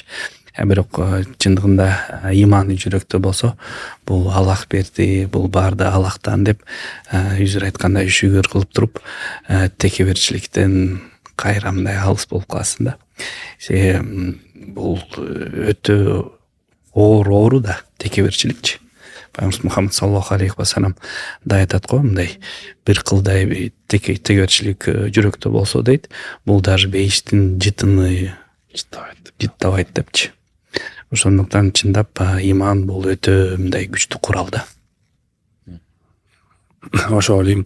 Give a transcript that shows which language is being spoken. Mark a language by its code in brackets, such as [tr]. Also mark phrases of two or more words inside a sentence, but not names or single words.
[ky] Бирок чындыгында иманы жүрөктө болсо, бул Аллах берди, бул баарды Аллахтан деп үзүр айткандай шүгүр кылып туруп, текеберчиликтен кайрамдай алыс болуп каласың да. Бул өтө оору да текеберчиликчи. Пайгамбарыбыз Мухаммад [ar] صلى الله عليه وسلم [ky] да айтат го, мындай бир кылдай текеберчилик жүрөктө болсо дейт, бул даже бейиштин жытыны жыттабайт депчи. Ошондуктан чындап иман бул өтө мындай күчтүү курал да. Ошо ойлойм.